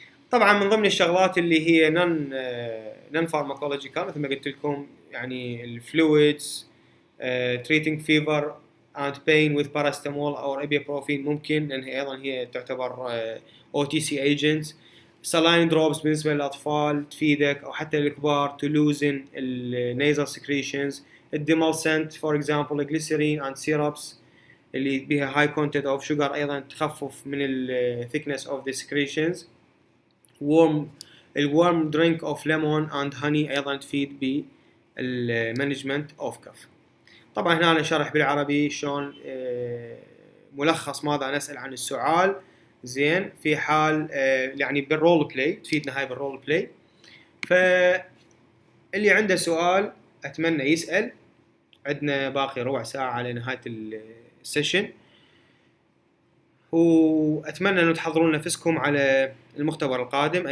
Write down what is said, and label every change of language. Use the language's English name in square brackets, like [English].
[Arabic] طبعا من ضمن الشغلات اللي هي نون فارماكولوجيكال مثل ما قلت لكم، يعني الفلويدز، [English] treating fever and pain with paracetamol or ibuprofen [Arabic] ممكن، لأن أيضا هي تعتبر OTC agents. [English] saline drops [Arabic] بالنسبة للأطفال تفيدك، أو حتى الكبار [English] to loosen nasal secretions. [Arabic] الديمالسنت [English] for example glycerin and syrups [Arabic] اللي بها [English] high content of sugar [Arabic] أيضا تخفف من [English] thickness of the secretions. warm drink of lemon and honey [Arabic] أيضا تفيد بالمانجمنت [English] of cough. [Arabic] طبعا هنا أنا شرح بالعربي شلون ملخص ماذا نسأل عن السؤال. زين، في حال يعني بالرول بلاي تفيدنا هاي بالرول بلاي. فاللي عنده سؤال أتمنى يسأل، عندنا باقي ربع ساعة على نهاية السيشن، وأتمنى أنه تحضرون نفسكم على المختبر القادم.